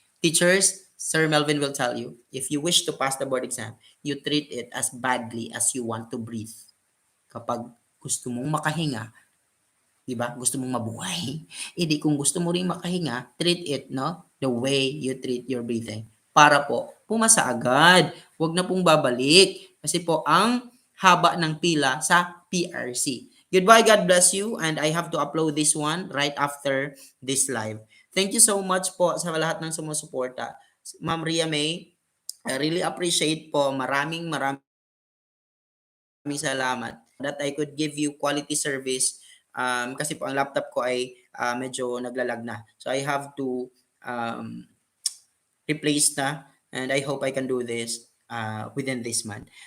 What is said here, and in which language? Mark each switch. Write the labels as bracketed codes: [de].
[en] Teachers, Sir Melvin will tell you, if you wish to pass the board exam, you treat it as badly as you want to breathe. [tl] Kapag gusto mong makahinga, 'di ba? Gusto mong mabuhay. Hindi kung gusto mo ring makahinga, [en] treat it, [tl] no? [en] The way you treat your breathing. [tl] Para po pumasa agad. Huwag na pong babalik kasi po ang haba ng pila sa PRC. [en] Goodbye, God bless you, and I have to upload this one right after this live. Thank you so much [tl] po sa lahat ng sumusuporta. [en] Ma'am Ria May, I really appreciate po. [tl] Maraming salamat [en] that I could give you quality service [tl] kasi po ang laptop ko ay medyo naglalag na. [en] So I have to um, replace na, and I hope I can do this within this month.